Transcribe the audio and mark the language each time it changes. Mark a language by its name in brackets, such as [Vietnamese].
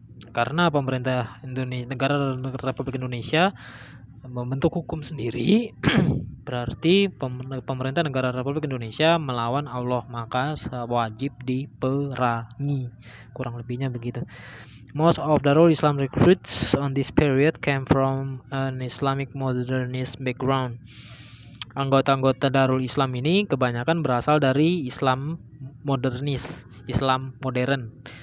[Indonesian] Karena pemerintah negara Republik Indonesia membentuk hukum sendiri, berarti pemerintah negara Republik Indonesia melawan Allah, maka wajib diperangi. Kurang lebihnya begitu. [English] Most of Darul Islam recruits on this period came from an Islamic modernist background. [Indonesian] Anggota-anggota Darul Islam ini kebanyakan berasal dari Islam modernis, Islam modern.